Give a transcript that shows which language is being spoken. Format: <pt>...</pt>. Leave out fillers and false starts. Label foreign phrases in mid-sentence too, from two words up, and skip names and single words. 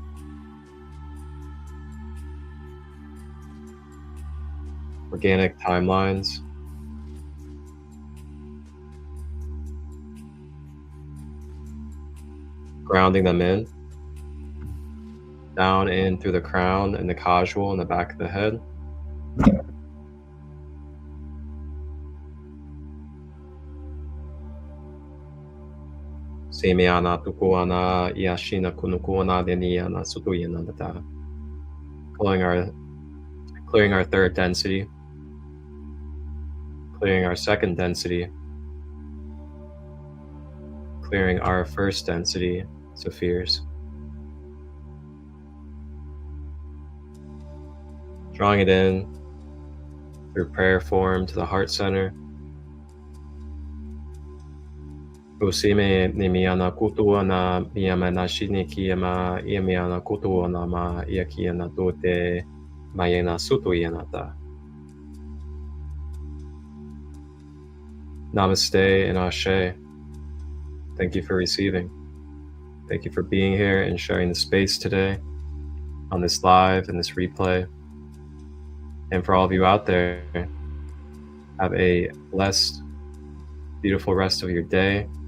<en>Organic timelines. Grounding them in, down in through the crown and the causal in the back of the head. Semiana tukuana iashina kunukuana deniana sutuyananda. Clearing our third density, clearing our second density, clearing our first density. Fears. Drawing it in through prayer form to the heart center. Usime nimiana kutuana miyamana shinikiyama yamiana kutuana ma yakiana tote mayena sutuyanata. Namaste and Ashe. Thank you for receiving. Thank you for being here and sharing the space today on this live and this replay. And for all of you out there, have a blessed, beautiful rest of your day.</en>